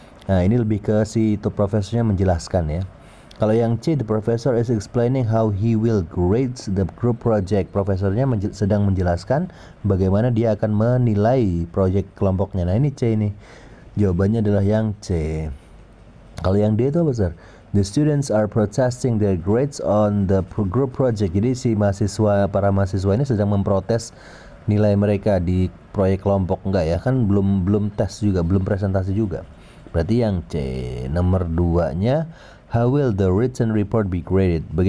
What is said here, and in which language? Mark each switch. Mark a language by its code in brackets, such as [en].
[id] Nah ini lebih ke si profesornya menjelaskan ya. Kalau yang C, [en] the professor is explaining how he will grade the group project. [id] Profesornya sedang menjelaskan bagaimana dia akan menilai proyek kelompoknya. Nah ini C ini. Jawabannya adalah yang C. Kalau yang D itu apa Sir? [en] The students are protesting their grades on the group project. [id] Jadi si para mahasiswa ini sedang memprotes nilai mereka di proyek kelompok. Enggak ya, kan belum tes juga, belum presentasi juga. Berarti yang C. Nomor 2-nya, [en] how will the written report be graded?